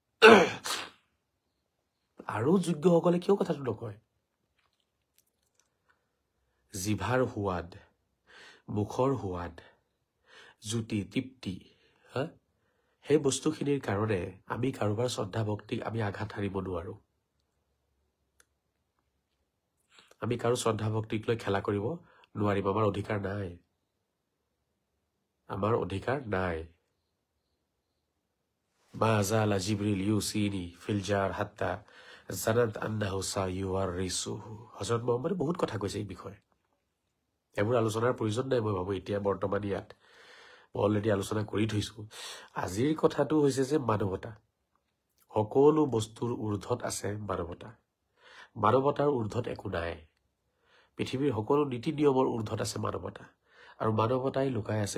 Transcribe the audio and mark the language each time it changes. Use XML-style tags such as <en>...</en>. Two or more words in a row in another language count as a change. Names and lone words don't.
<as>আৰু যোগ্যসকলে কিয় কথাটো নকয় জিভাৰ সোৱাদ মুখৰ সোৱাদ জুতি তৃপ্তি সেই বস্তুখিনিৰ কাৰণে আমি কাৰোবাৰ শ্ৰদ্ধা ভক্তিক আমি আঘাত হাৰিব নোৱাৰো আমি কাৰো শ্ৰদ্ধা ভক্তিক লৈ খেলা কৰিব নোৱাৰিম আমাৰ অধিকাৰ নাই</as> <ar>ما زال جبريل يوصيني في الجار حتى ظننت أنه سيورثه</ar> <as>হযরত মুহাম্মদে বহুত কথা কৈছে এই বিষয়ে এবোৰ আলোচনাৰ প্ৰয়োজন নাই মই ভাবো এতিয়া বৰ্তমান ইয়াত অলৰেডি আলোচনা কৰি থৈছো আজিৰ কথাটো হৈছে যে মানৱতা সকলো বস্তুৰ ঊৰ্ধত আছে মানৱতা মানৱতাৰ ঊৰ্ধত একো নাই পৃথিৱীৰ সকলো নীতি নিয়মৰ ঊৰ্ধত আছে মানৱতা আৰু মানৱতাই লুকাই আছে</as>